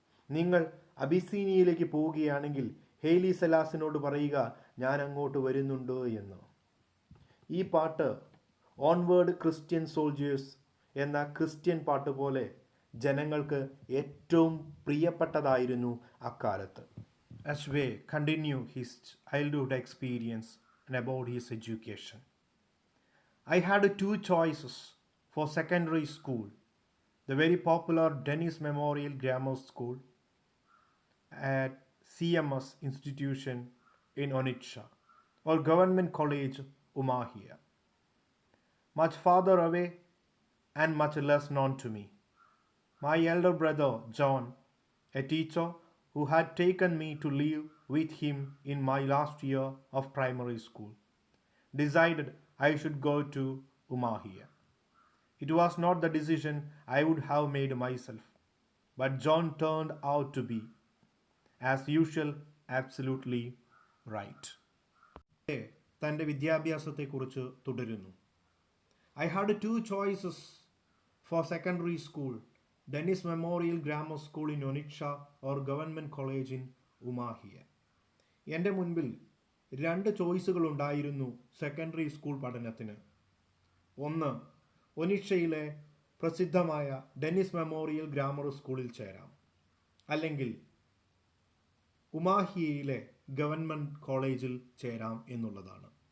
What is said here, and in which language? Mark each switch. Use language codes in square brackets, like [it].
[ml] നിങ്ങൾ അബിസീനിയയിലേക്ക് പോവുകയാണെങ്കിൽ ഹെയ്ലി സെലാസിനോട് പറയുക, ഞാൻ അങ്ങോട്ട് വരുന്നുണ്ട് എന്ന്. ഈ പാട്ട് ഓൺവേർഡ് ക്രിസ്ത്യൻ സോൾജേഴ്സ് എന്ന ക്രിസ്ത്യൻ പാട്ട് പോലെ ജനങ്ങൾക്ക് ഏറ്റവും പ്രിയപ്പെട്ടതായിരുന്നു അക്കാലത്ത്. [en] Ashway continued his childhood experience and about his education. I had two choices for secondary school: the very popular Dennis Memorial Grammar School at CMS institution in Onitsha, or Government College Umahia, much farther away and much less known to me. My elder brother John, a teacher who had taken me to live with him in my last year of primary school, decided I should go to Umahia. It was not the decision I would have made myself, but John turned out to be, as usual, absolutely right. [ml] തൻ്റെ വിദ്യാഭ്യാസത്തെക്കുറിച്ച് തുടരുന്നു. [en] I had two choices for secondary school: Dennis Memorial Grammar School in Onitsha or Government College in Umahia. [ml] എൻ്റെ മുൻപിൽ രണ്ട് ചോയ്സുകളുണ്ടായിരുന്നു secondary school പഠനത്തിന്. ഒന്ന്, ഒനിഷയിലെ പ്രസിദ്ധമായ Dennis memorial grammar സ്കൂളിൽ ചേരാം, അല്ലെങ്കിൽ ഉമാഹിയയിലെ ഗവൺമെൻറ് കോളേജിൽ ചേരാം എന്നുള്ളതാണ്.